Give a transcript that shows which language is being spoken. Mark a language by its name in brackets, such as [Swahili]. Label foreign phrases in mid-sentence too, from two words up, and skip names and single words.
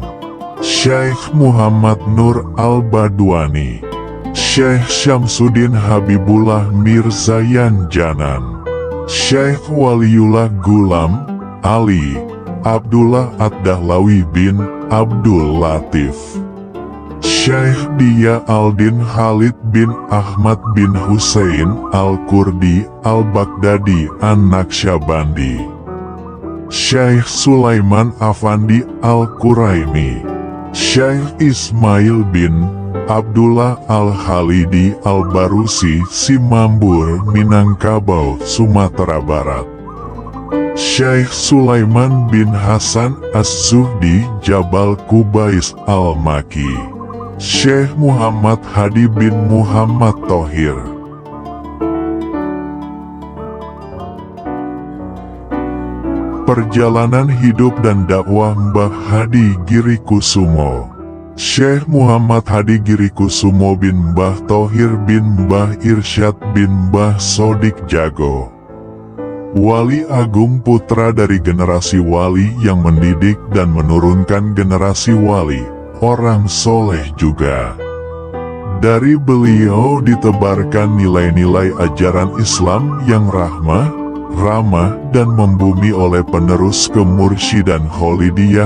[Indonesian] Syekh Muhammad Nur Al-Badwani. Syekh Syamsuddin Habibullah Mirzayan Janan. Syekh Waliullah Gulam Ali Abdullah Ad-Dahlawi bin Abdul Latif. Syekh Dia Aldin Khalid bin Ahmad bin Husain Al-Kurdi Al-Baghdadi An-Naqsyabandi. Syekh Sulaiman Afandi Al-Quraimi. Syekh Ismail bin Abdullah Al-Khalidi Al-Barusi Simambur Minangkabau Sumatera Barat. Syekh Sulaiman bin Hasan As-Zuhdi Jabal Kubais Al-Maki. Syekh Muhammad Hadi bin Muhammad Thohir. Perjalanan hidup dan dakwah Mbah Hadi Girikusumo. Syekh Muhammad Hadi Girikusumo bin Mbah Thohir bin Mbah Irsyad bin Mbah Sodik Jago. Wali Agung putra dari generasi wali yang mendidik dan menurunkan generasi wali, orang soleh juga. Dari beliau ditebarkan nilai-nilai ajaran Islam yang rahmah, ramah dan membumi oleh penerus kemursydan Kholidiyah